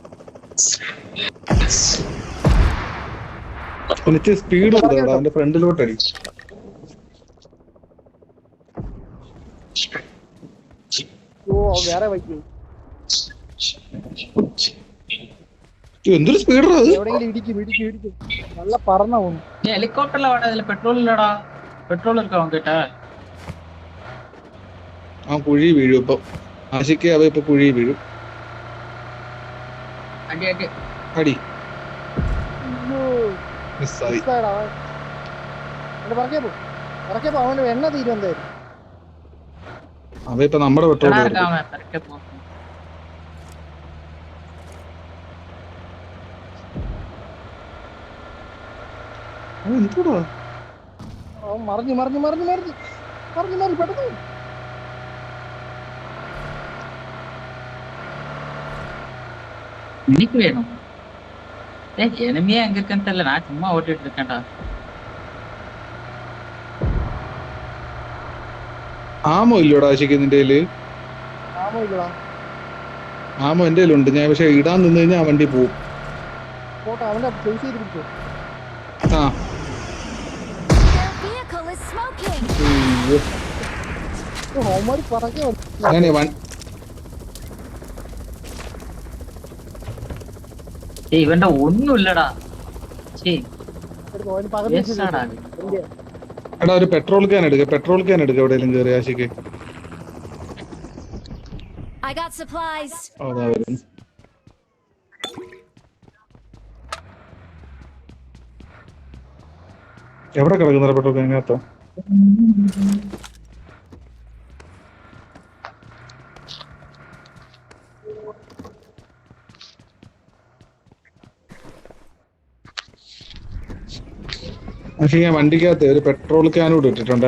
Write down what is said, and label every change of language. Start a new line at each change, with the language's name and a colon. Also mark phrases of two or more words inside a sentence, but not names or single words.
Malayalam: കുറച്ച് സ്പീഡ് ഉണ്ട് അവന്റെ ഫ്രണ്ടിലോട്ടടി. വേറെ വയ്ക്കും. എന്തൊരു സ്പീഡാ അത്! എവിടെയെങ്കിലും ഇടിക്കും ഇടിക്കും ഇടിക്കും. നല്ല പറന്ന പോകുന്നു.
Tamil: ஹெலிகாப்டர்ல வாடா, இதுல பெட்ரோல் இல்லடா. பெட்ரோல் இருக்கா உங்ககிட்ட?
Malayalam: ആ കുഴി വീഴും ഇപ്പൊ. ആശിക്ക് അവ ഇപ്പൊ കുഴി വീഴും.
Tamil: அடி அடி
Malayalam: അടി മിസ്സായി. പറക്കേ പോ. അവന്റെ എണ്ണ തീരും എന്തായാലും. അവ ഇപ്പൊ നമ്മുടെ പെട്രോൾ
Tamil: இருக்காம கரெக்ட்டா போ.
Malayalam: എന്തോടാ അവൻ മറിഞ്ഞു മറിഞ്ഞു മറിഞ്ഞു മറിഞ്ഞു മറിഞ്ഞു മറിഞ്ഞു പെട്ടെന്ന്.
Tamil: இன்னைக்கு வேணும். எனிமையா எங்க இருக்குன்னு தெரியல, நான் சும்மா ஓட்டிட்டு இருக்கேன்டா.
Malayalam: ആമോ ഇല്ലോടാ ആശിക്ക് നിന്റെ കയ്യില്? ആമോ ഇല്ലടാ. ആമോ എന്റെ കയ്യിലുണ്ട്. ഞാൻ പക്ഷെ ഇടാൻ നിന്ന് കഴിഞ്ഞാൽ ആ വണ്ടി പോവും. പോട്ടെ, അവന്റെ ചേസ് ചെയ്ത് പിടിച്ചോ. ആ
English: Their vehicle is smoking.
Malayalam: ഹോംവർക്ക് പറക്കേ അങ്ങനെ ഇവന്റെ ഒന്നും ഇല്ലടാ. പകുതി. എടാ ഒരു
English: petrol can
Malayalam: എടുക്ക.
English: petrol can
Malayalam: എടുക്ക എവിടെയെങ്കിലും കയറി ആശിക്ക്.
English: I got supplies.
Malayalam: അതാ വരുന്നു. എവിടെ കിടക്കുന്ന പെട്രോൾ ക്യാനകത്തോ? പക്ഷെ ഞാൻ വണ്ടിക്കകത്ത് ഒരു പെട്രോൾ ക്യാനൂടെ ഇട്ടിട്ടുണ്ട്.